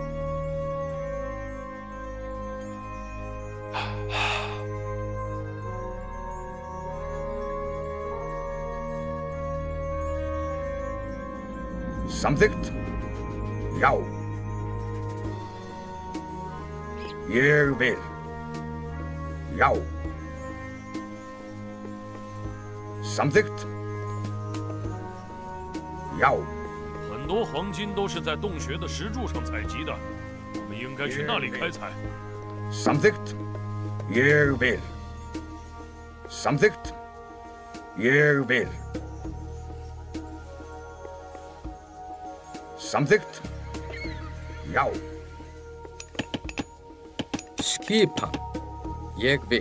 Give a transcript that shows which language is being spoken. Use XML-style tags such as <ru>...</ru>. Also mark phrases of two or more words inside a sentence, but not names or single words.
<is>Samþykkt. Já. Ég vil. Já. Samþykkt. Já。</is> <zh>很多黄金都是在洞穴的石柱上采集的，我们应该去那里开采。</zh> <is>Samþykkt. Ég vil. Samþykkt. Ég vil. Samþykkt. Já. Skipan. Ég vil.</is>